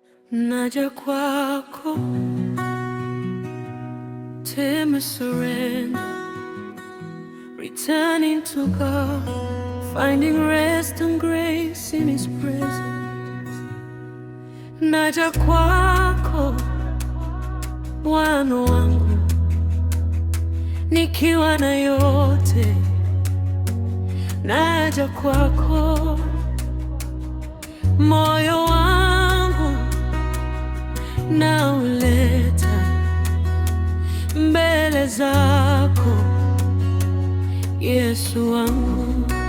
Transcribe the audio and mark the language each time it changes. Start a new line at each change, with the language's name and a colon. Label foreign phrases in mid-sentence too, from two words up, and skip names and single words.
Swahili: Naja kwako,
English: teme surrender, returning to God, finding rest and grace in His presence.
Swahili: Naja kwako, Bwana wangu, nikiwa na yote. Naja kwako, moyo wangu nauleta mbele zako, Yesu wangu.